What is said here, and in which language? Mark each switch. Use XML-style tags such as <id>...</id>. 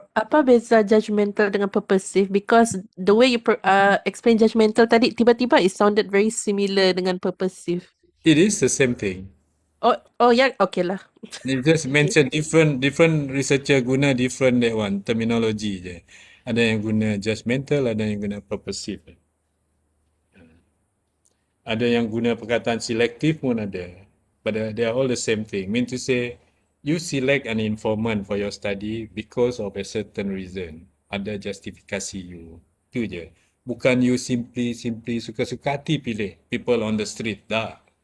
<ms>Apa beza</ms> <en>judgmental dengan purposive? Because the way you explain judgmental</en> <ms>tadi, tiba-tiba</ms> <en>it sounded very similar dengan purposive. It is the same thing.</en> <ms>Oh ya, okay lah.</ms> <en>They just mention different researcher guna different that one terminology je.</en> <ms>Ada yang guna judgmental, ada yang guna purposive. Ada yang guna perkataan selective pun ada.</ms> <en>But they are all the same thing. Mean to say, you select an informant for your study because of a certain reason.</en> <ms>Ada justifikasi you. Itu je. Bukan you simply suka-suka hati pilih</ms> <en>people on the street.</en> <ms>Tak.</ms>